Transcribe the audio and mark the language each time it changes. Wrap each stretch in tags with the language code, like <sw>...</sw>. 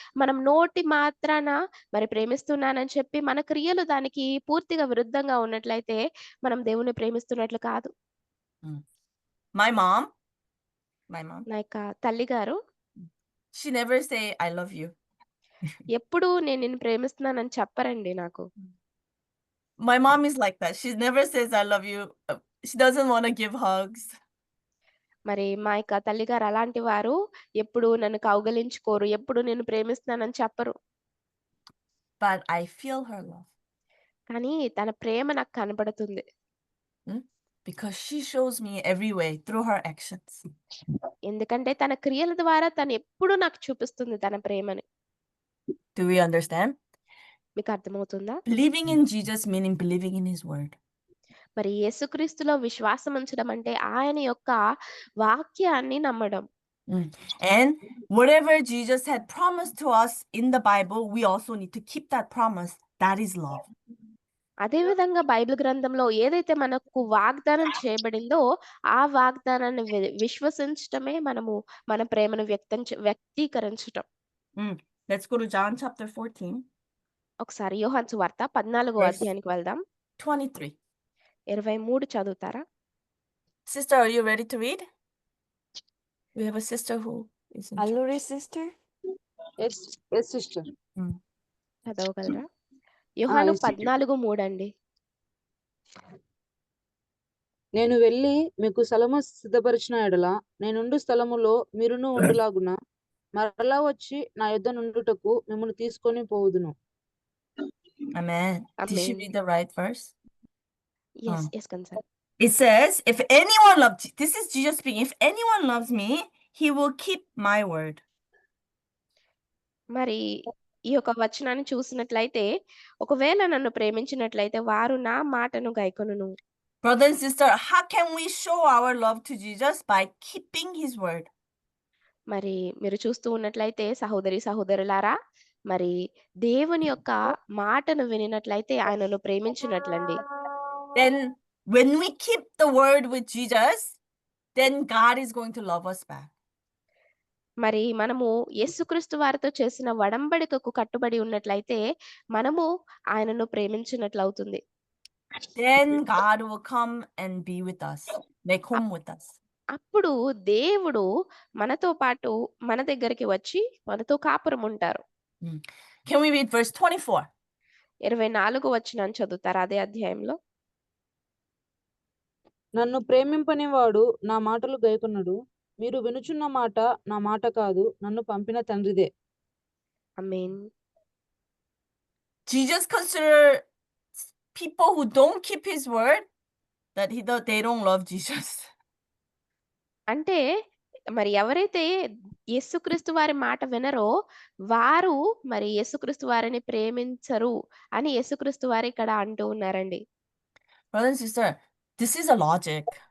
<te>మనం నోటి మాత్రాన మరి ప్రేమిస్తున్నానని చెప్పి మన క్రియలు దానికి పూర్తిగా విరుద్ధంగా ఉన్నట్లయితే మనం దేవుని ప్రేమిస్తున్నట్లు కాదు.</te> <en>My mom,</en> <te>నా యొక్క తల్లి గారు</te> <en>she never say I love you.</en> <te>ఎప్పుడు నేను నిన్ను ప్రేమిస్తున్నానని చెప్పరండి నాకు.</te> <en>My mom is like that. She never says I love you. She doesn't want to give hugs.</en> <te>మరి మా యొక్క తల్లి గారు అలాంటి వారు, ఎప్పుడు నన్ను కౌగలించుకోరు, ఎప్పుడు నేను ప్రేమిస్తున్నానని చెప్పరు.</te> <en>But I feel her love.</en> <te>కానీ తన ప్రేమ నాకు కనబడుతుంది.</te> <en>Because she shows me every way through her actions.</en> <te>ఎందుకంటే తన క్రియల ద్వారా తను ఎప్పుడు నాకు చూపిస్తుంది తన ప్రేమని.</te> <en>Do we understand?</en> <te>మీకు అర్థమవుతుందా?</te> <en>Believing in Jesus meaning believing in his word.</en> <te>మరి యేసుక్రీస్తులో విశ్వాసం ఉంచడం అంటే ఆయన యొక్క వాక్యాన్ని నమ్మడం.</te> <en>And whatever Jesus had promised to us in the Bible, we also need to keep that promise. That is love.</en> <te>అదే విధంగా బైబిల్ గ్రంథంలో ఏదైతే మనకు వాగ్దానం చేయబడిందో ఆ వాగ్దానాన్ని విశ్వసించటమే మనము మన ప్రేమను వ్యక్తీకరించటం.</te> <en>Let's go to John chapter 14.</en> <te>ఒకసారి యోహాను సువార్త 14వ అధ్యాయానికి వెళ్దాం.</te> <en>23.</en> <te>23 చదువుతారా?</te> <en>Sister, are you ready to read? We have a sister who is in Alluri sister? Yes, sister.</en> <te>చదవగలరా? యోహాను 14:3 అండి. నేను వెళ్ళి మీకు స్థలము సిద్ధపరిచిన ఎడల నేనుండు స్థలములో మీరును ఉండులాగున మరలా వచ్చి నా యొద్ద నుండుటకు మిమ్మల్ని తీసుకొని పోవుదును.</te> <en>Amen. Did she read the right verse? Yes, concern. It says, if anyone loves, this is Jesus speaking, if anyone loves me, he will keep my word.</en> <te>మరి ఈ యొక్క వచనాన్ని చూసినట్లయితే, ఒకవేళ నన్ను ప్రేమించినట్లయితే వారు నా మాటను గైకొనును.</te> <en>Brother and sister, how can we show our love to Jesus? By keeping his word.</en> <te>మరి మీరు చూస్తూ ఉన్నట్లయితే సహోదరులారా, మరి దేవుని యొక్క మాటను వినినట్లయితే ఆయనను ప్రేమించినట్లండి.</te> <en>Then when we keep the word with Jesus, then God is going to love us back.</en> <te>మరి మనము యేసుక్రీస్తు వారితో చేసిన వడంబడికకు కట్టుబడి ఉన్నట్లయితే మనము ఆయనను ప్రేమించినట్లు అవుతుంది.</te> <en>Then God will come and be with us, make home with us.</en> <te>అప్పుడు దేవుడు మనతో పాటు మన దగ్గరికి వచ్చి మనతో కాపురం ఉంటారు.</te> <en>Can we read verse 24?</en> <te>24 వచనాన్ని చదువుతారా అదే అధ్యాయంలో? నన్ను ప్రేమింపనివాడు నా మాటలు గైకొనడు. మీరు వినుచున్న మాట నా మాట కాదు, నన్ను పంపిన తండ్రిదే. ఆమేన్.</te> <en>Jesus considers people who don't keep his word that they don't love Jesus.</en> <te>అంటే మరి ఎవరైతే యేసుక్రీస్తు వారి మాట వినరో వారు మరి యేసుక్రీస్తు వారిని ప్రేమించరు అని యేసుక్రీస్తు వారు ఇక్కడ అంటూ ఉన్నారండి.</te> <en>Brother and sister, this is a logic.</en>